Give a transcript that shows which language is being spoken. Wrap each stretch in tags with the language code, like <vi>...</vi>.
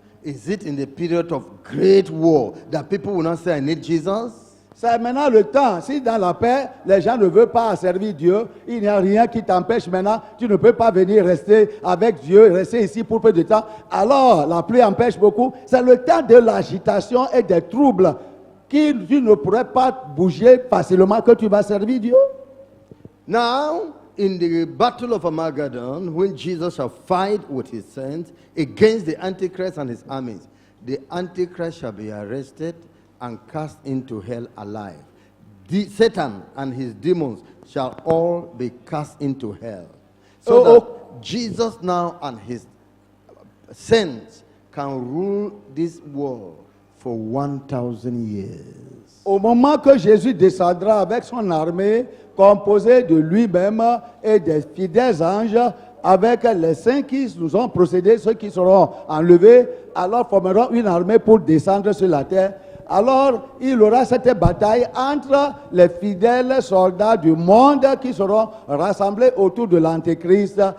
<en>Is it in the period of great war that people will not say, I need Jesus?</en> <fr>C'est maintenant le temps. Si dans la paix, les gens ne veulent pas servir Dieu, il n'y a rien qui t'empêche maintenant. Tu ne peux pas venir rester avec Dieu, rester ici pour peu de temps. Alors, la pluie empêche beaucoup. C'est le temps de l'agitation et des troubles qui tu ne pourrais pas bouger facilement que tu vas servir Dieu.</fr> <en>Now, in the battle of Armageddon, when Jesus shall fight with his saints against the Antichrist and his armies, the Antichrist shall be arrested and cast into hell alive. Satan and his demons shall all be cast into hell. So that Jesus now and his saints can rule this world for 1,000 years.</en> <fr>Au moment que Jésus descendra avec son armée, composée de lui-même et des fidèles anges, avec les saints qui nous ont procédé, ceux qui seront enlevés, alors formeront une armée pour descendre sur la terre. Alors, il y aura cette bataille entre les fidèles soldats du monde qui seront rassemblés autour de l'Antéchrist.</fr>